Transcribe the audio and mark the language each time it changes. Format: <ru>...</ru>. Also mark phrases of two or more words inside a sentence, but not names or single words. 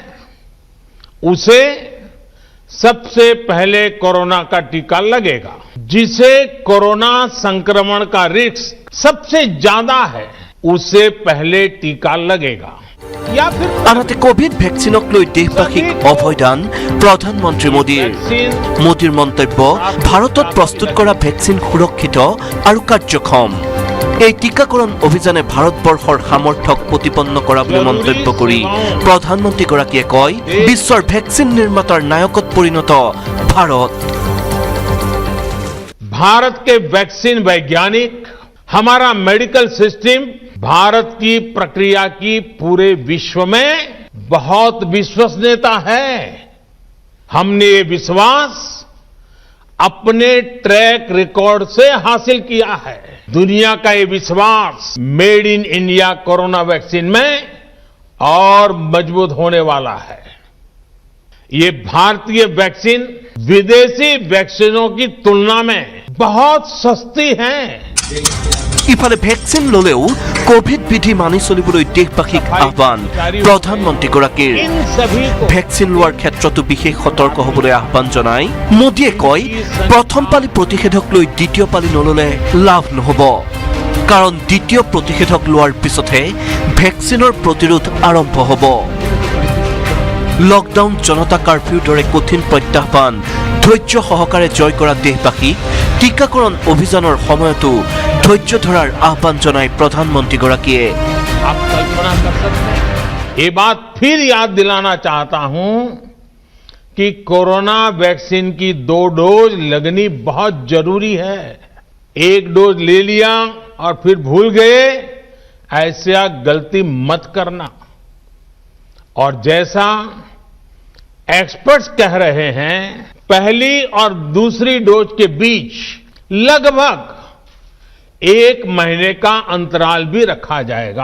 <hi>उसे सबसे पहले कोरोना का टीका लगेगा जिसे कोरोना संक्रमण का रिस्क सबसे ज्यादा है उसे पहले टीका लगेगा</hi> <as>আনহাতে কোভিড ভেকচিনক লৈ দেশবাসীক অভয়দান প্ৰধানমন্ত্ৰী মোদীৰ মন্তব্য ভাৰতত প্ৰস্তুত কৰা ভেকচিন সুৰক্ষিত আৰু কাৰ্যক্ষম এই টিকাকৰণ অভিযানে ভাৰতবৰ্ষৰ সামৰ্থ্যক প্ৰতিপন্ন কৰা বুলি মন্তব্য কৰি প্ৰধানমন্ত্ৰীগৰাকীয়ে কয় বিশ্বৰ ভেকচিন নিৰ্মাতাৰ নায়কত পৰিণত ভাৰত</as> <hi>भारत के वैक्सीन वैज्ञानिक हमारा</hi> <en>medical system</en> <hi>भारत की प्रक्रिया की पूरे विश्व में बहुत विश्वसनीयता है हमने ये विश्वास अपने</hi> <en>track record</en> <hi>से हासिल किया है दुनिया का ये विश्वास</hi> <en>made in India</en> <hi>कोरोना वैक्सीन में और मजबूत होने वाला है ये भारतीय वैक्सीन विदेशी वैक्सीनों की तुलना में बहुत सस्ती है</hi> <as>ইফালে ভেকচিন ললেও কোভিড বিধি মানি চলিবলৈ দেশবাসীক আহ্বান প্ৰধানমন্ত্ৰীগৰাকীৰ ভেকচিন লোৱাৰ ক্ষেত্ৰতো বিশেষ সতৰ্ক হ'বলৈ আহ্বান জনাই মোদীয়ে কয় প্ৰথম পালি প্ৰতিষেধক লৈ দ্বিতীয় পালি নললে লাভ নহ'ব কাৰণ দ্বিতীয় প্ৰতিষেধক লোৱাৰ পিছতহে ভেকচিনৰ প্ৰতিৰোধ আৰম্ভ হ'ব লকডাউন জনতা কাৰ্ফিউৰ দৰে কঠিন প্ৰত্যাহ্বান ধৈৰ্য সহকাৰে জয় কৰা দেশবাসীক টিকাকৰণ অভিযানৰ সময়তো ধৈৰ্য ধৰাৰ আহ্বান জনাই প্ৰধানমন্ত্ৰীগৰাকীয়ে</as> <hi>आप कल्पना कर सकते हैं ये बात फिर याद दिलाना चाहता हूं कि कोरोना वैक्सीन की 2 डोज लगनी बहुत जरूरी है एक डोज ले लिया और फिर भूल गए ऐसा गलती मत करना और जैसा एक्सपर्ट्स कह रहे हैं पहली और दूसरी डोज के बीच लगभग 1 महीने का अंतराल भी रखा जाएगा।</hi>